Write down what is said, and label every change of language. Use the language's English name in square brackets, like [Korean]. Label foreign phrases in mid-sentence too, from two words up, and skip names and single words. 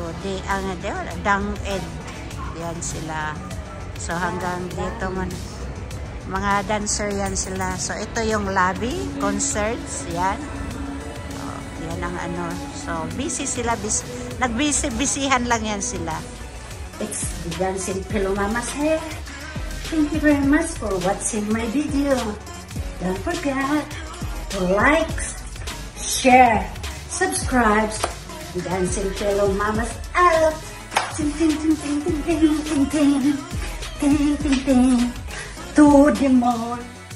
[Filipino] Dang Ed. Yan sila. So hanggang dito man. Mga dancer yan sila. So ito yung lobby. Concerts. Yan. Oh, yan ang ano. So busy sila. Nagbisi-bisihan lang yan sila. [English] It's the Dancing Pillow Mamas here. Thank you very much for watching my video. Don't forget to like, share, subscribe. Dancing Pillow Mamas out. Ting ting ting ting ting ting ting ting ting ting ting. To the moon.